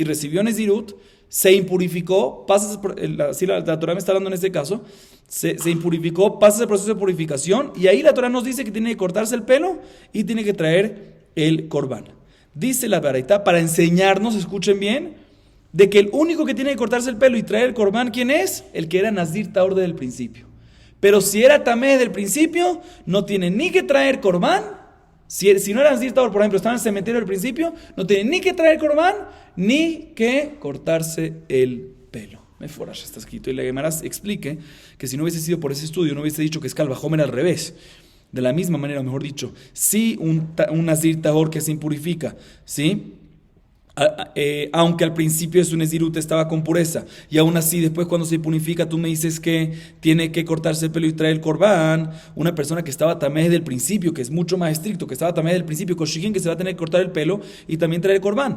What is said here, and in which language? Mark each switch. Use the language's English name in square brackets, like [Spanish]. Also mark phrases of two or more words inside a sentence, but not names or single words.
[Spanish] Recibió Nezirut, se impurificó, la Torah me está hablando en este caso, se impurificó, pasa el proceso de purificación, y ahí la Torah nos dice que tiene que cortarse el pelo y tiene que traer el corbán. Dice la Baraitá, para enseñarnos, escuchen bien, de que el único que tiene que cortarse el pelo y traer el corbán, ¿quién es? El que era [Hebrew] נזיר טהור [Spanish] desde el principio. Pero si era tamé desde el principio, no tiene ni que traer corbán. Si no era [Hebrew] נזיר טהור, [Spanish] por ejemplo, estaba en el cementerio del principio, no tiene ni que traer corbán, ni que cortarse el pelo. Meforash está escrito. Y la Gemara explique que si no hubiese sido por ese estudio, no hubiese dicho que es [Hebrew] קל וחומר [Spanish] al revés. De la misma manera, mejor dicho, si un [Hebrew] נזיר טהור [Spanish] que se impurifica, ¿sí? Aunque al principio su nezirut estaba con pureza, y aún así después cuando se purifica tú me dices que tiene que cortarse el pelo y traer el corbán, una persona que estaba tamé desde el principio, que es mucho más estricto, que estaba tamé desde el principio, koshikin, que se va a tener que cortar el pelo y también traer el corbán.